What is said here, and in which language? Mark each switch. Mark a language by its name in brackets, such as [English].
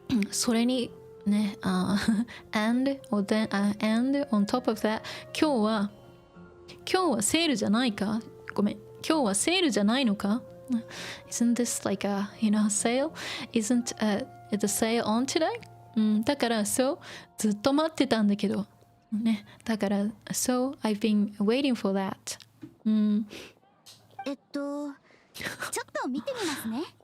[English] それに、ね、and, or then, and on top of that, [Japanese] 今日はセールじゃないか？ごめん。今日はセールじゃないのか？ [English] Isn't this like a, you know, sale? Isn't it a sale on today? [Japanese] だからそうずっと待ってたんだけどね。 [English] だから so I've been waiting for that. [Japanese] ちょっと見てみますね。